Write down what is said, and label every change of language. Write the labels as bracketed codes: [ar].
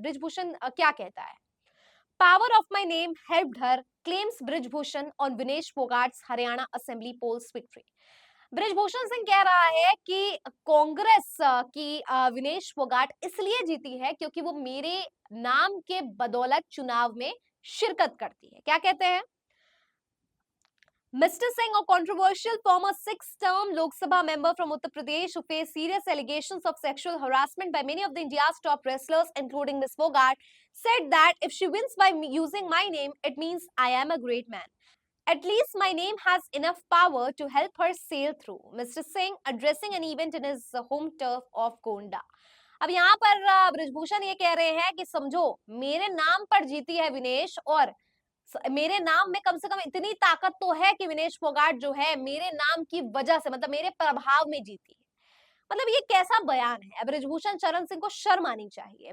[hi] ब्रिजभूषण क्या कहता है? [en] Power of my name helped her, claims Brijbhushan on Vinesh फोगाट्स Haryana assembly poles victory. [hi] Brijbhushan Singh कह रहा है कि कांग्रेस की विनेश फोगाट इसलिए जीती है क्योंकि वो मेरे नाम के बदौलत चुनाव में शिरकत करती है। क्या कहते हैं? Mr. [en] Singh, a controversial former six-term Lok Sabha member from Uttar Pradesh who faced serious allegations of sexual harassment by many of the India's top wrestlers, including Ms. Fogart, said that if she wins by using my name, it means I am a great man. At least my name has enough power to help her sail through. Mr. Singh addressing an event in his home turf of Gonda. [hi] अब यहाँ पर ब्रिजभूषण ये कह रहे हैं कि समझो, मेरे नाम पर जीती है विनेश, और मेरे नाम में कम से कम इतनी ताकत तो है कि विनेश फोगाट जो है मेरे नाम की वजह से, मतलब मेरे प्रभाव में जीती है। मतलब ये कैसा बयान है? ब्रिजभूषण शरण सिंह को शर्म आनी चाहिए।